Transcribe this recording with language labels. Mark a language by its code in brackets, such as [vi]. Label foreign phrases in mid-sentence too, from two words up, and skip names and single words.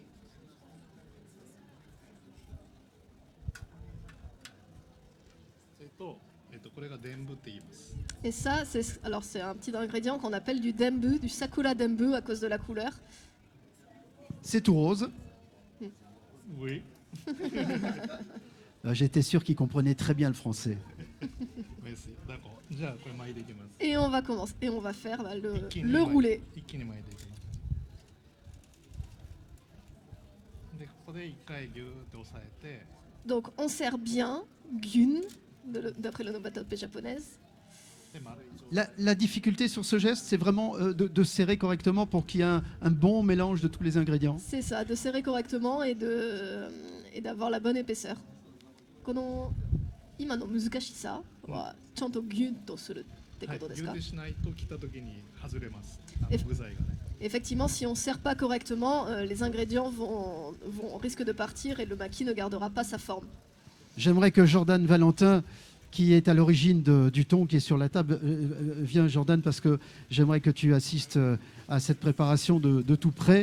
[fr] Et ça, c'est un petit ingrédient qu'on appelle du denbu, du sakura denbu à cause de la couleur. C'est tout rose. Oui. J'étais sûr qu'il comprenait très bien le français. Merci. D'accord. [ja] じゃあこれ巻いていきます。 [fr] Et on va commencer. Et on va faire bah, [ja] 一気に [fr] le rouler. [ja] 一気に巻いていきます。でここで一回ギューって押さえて。 [fr] Donc on serre bien, gyun, d'après l'onomatopée japonaise. [ja] で丸い状態。 [fr] La difficulté sur ce geste, c'est vraiment de serrer correctement pour qu'il y ait un bon mélange de tous les ingrédients. C'est ça, de serrer correctement et d'avoir la bonne épaisseur. [ja] この今の難しさはちゃんとギュッとするってはい、ことですか？ギューってしないと切った時に外れます。え具材がね。 [fr] Effectivement, si on ne serre pas correctement, les ingrédients risquent de partir et le maquis ne gardera pas sa forme. J'aimerais que Jordan Valentin, qui est à l'origine du thon qui est sur la table, viens Jordan, parce que j'aimerais que tu assistes à cette préparation de tout près.